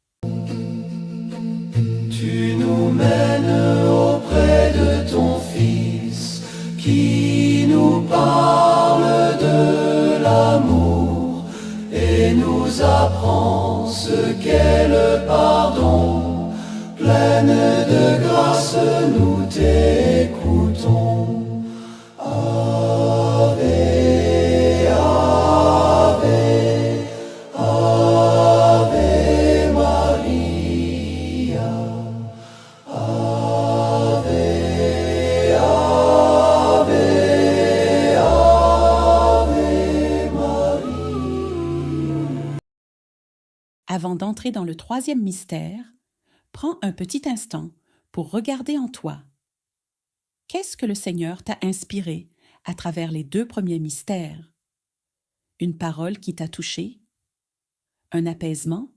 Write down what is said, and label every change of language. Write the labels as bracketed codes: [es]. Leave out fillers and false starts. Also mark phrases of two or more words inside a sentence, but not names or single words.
[fr] Tu nous mènes auprès de ton Fils, qui nous parle de et nous apprends ce qu'est le pardon. Pleine de grâce, nous t'écoutons. [la] Ave, Ave, Ave Maria. Ave, Ave, Ave Maria. [fr] Avant d'entrer dans le troisième mystère, prends un petit instant pour regarder en toi. Qu'est-ce que le Seigneur t'a inspiré à travers les 2 premiers mystères? Une parole qui t'a touché? Un apaisement?